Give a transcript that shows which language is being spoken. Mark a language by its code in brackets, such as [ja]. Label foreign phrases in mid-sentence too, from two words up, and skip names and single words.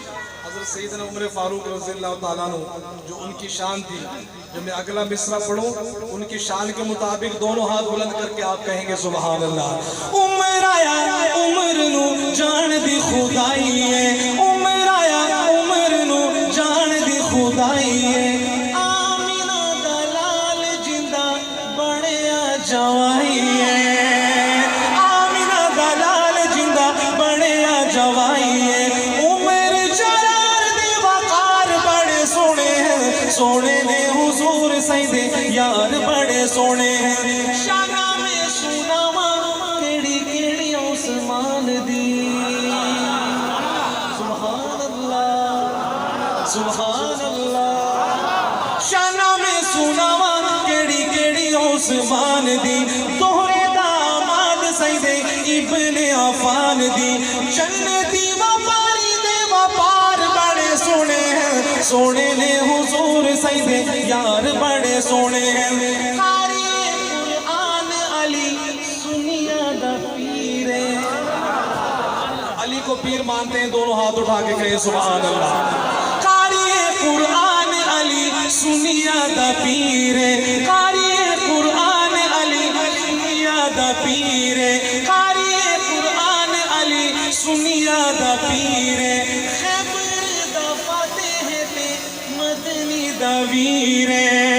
[ur] حضرت سیدنا عمر فاروق رضی اللہ تعالیٰ عنہ جو ان کی شان تھی، جب میں اگلا مصرع پڑھوں ان کی شان کے مطابق دونوں ہاتھ بلند کر کے آپ کہیں گے [ar] سبحان اللہ۔ [pa] عمر آیا عمر نو جان دی خدائی ہے، عمر آیا عمر نو جان دی خدائی ہے، آمینہ دلال جندہ بڑیا جوائی ہے، آمینہ دلال جندہ بڑیا جوائی ہے، عمر جلال دی وقار بڑے سونے ہیں، سونے نے حضور سیدے یار بڑے سونے ہیں، شانہ میں سناواں کیڑی کیڑی عثمان دی، [ar] سبحان اللہ سبحان اللہ، [pa] شانہ میں سناواں کیڑی کیڑی عثمان دی، دوہرے داماد سیدے ابن عفان دی، جنتی وپاری دے وپار بڑے سونے ہیں، سونے نے حضور سیدے یار بڑے سونے ہیں، قاری قرآن علی سنیا دا پیر، [ur] علی کو پیر مانتے ہیں، دونوں ہاتھ اٹھا کے کہیں [ar] سبحان اللہ۔ [pa] قاری قرآن علی سنیا دا پیر، قاری قرآن علی سنیا دا پیر، قاری قرآن علی سنیا دا پیر، خیبر دا فاتح تے مدنی دا ویر،